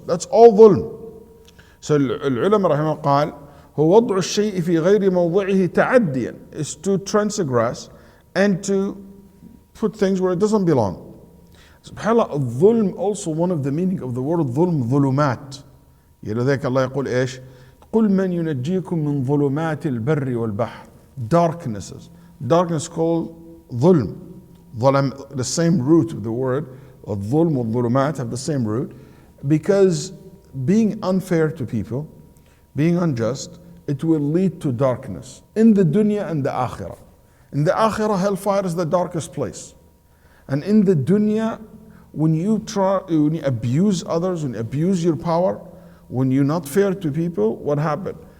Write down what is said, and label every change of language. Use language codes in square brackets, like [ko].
[en] That's all dhulm. So al-ulama rahimahullah [ar] قال هو وضع الشيء في غير موضعه تعديا, [en] is to transgress and to put things where it doesn't belong. SubhanAllah, al-dhulm, also one of the meaning of the word dhulm, ظلمات. [ar] لذلك الله يقول ايش؟ قل من ينجيكم من ظلمات البر والبحر. [en] Darknesses. Darkness called dhulm. The same root of the word, الظلم والظلمات have the same root, because being unfair to people, being unjust, it will lead to darkness in the dunya and the akhirah. In the akhirah, hellfire is the darkest place. And in the dunya, when you abuse others, when you abuse your power, when you're not fair to people, what happened?